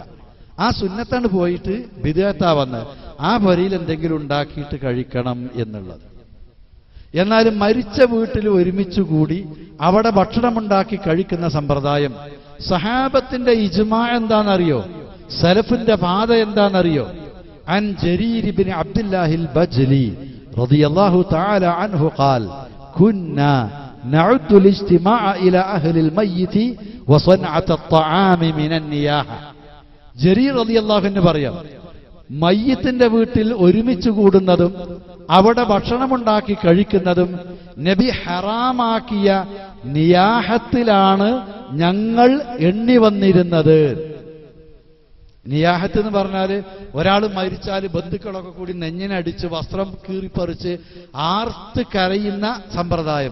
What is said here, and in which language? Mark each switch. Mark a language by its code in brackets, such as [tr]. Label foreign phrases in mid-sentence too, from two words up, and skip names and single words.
[ml] ആ സുന്നത്താണ് പോയിട്ട് ബിദ്അത്താ വന്ന് ആ വരിയിൽ എന്തെങ്കിലും ഉണ്ടാക്കിയിട്ട് കഴിക്കണം എന്നുള്ളത്. എന്നാലും മരിച്ച വീട്ടിൽ ഒരുമിച്ച് കൂടി അവിടെ ഭക്ഷണമുണ്ടാക്കി കഴിക്കുന്ന സമ്പ്രദായം സഹാബത്തിന്റെ ഇജ്മാ എന്താണെന്നറിയോ? സലഫിന്റെ പാത എന്താണെന്നറിയോ? [ar] عن جرير بن عبد الله البجلي رضي الله تعالى عنه قال كنا نعد الاجتماع إلى أهل الميت وصنعة الطعام من النياحة. [ml] ജരീർ [ar] رضي الله عنه [ml] പറയാം, മയ്യിത്തിന്റെ വീട്ടിൽ ഒരുമിച്ച് കൂടുന്നതും അവിടെ ഭക്ഷണമുണ്ടാക്കി കഴിക്കുന്നതും നബി ഹറാമാക്കിയ നിയാഹത്തിലാണ് ഞങ്ങൾ എണ്ണി വന്നിരുന്നത്. നിയാഹത്ത് എന്ന് പറഞ്ഞാൽ ഒരാൾ മരിച്ചാൽ ബന്ധുക്കളൊക്കെ കൂടി നെഞ്ഞിനടിച്ച് വസ്ത്രം കീറിപ്പറിച്ച് ആർത്ത് കരയുന്ന സമ്പ്രദായം.